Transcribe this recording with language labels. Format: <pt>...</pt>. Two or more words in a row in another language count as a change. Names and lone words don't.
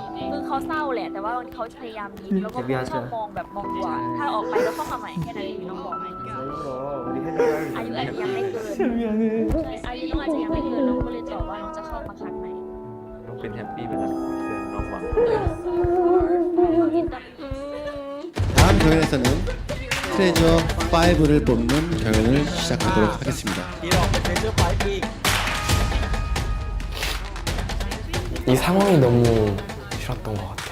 <th>คือเขาเศร้าแหละ แต่ว่าเขาพยายามยิ้มแล้วก็ชอบมองแบบมองบวกถ้าออกไปแล้วเข้ามาใหม่แค่นั้นเองน้องบอกไหมอายุอาจจะยังไม่เกินอายุน้องอาจจะยังไม่เกินน้องก็เลยตอบว่าน้องจะเข้ามาครั้งไหน น้องเป็นแฮปปี้ไปแล้วเพื่อนน้องหวัง</th> <ko>다음 경연에서는 트레저 5를 뽑는 경연을 시작하도록 하겠습니다. 이 상황이 너무 싫었던 것 같아요.</ko>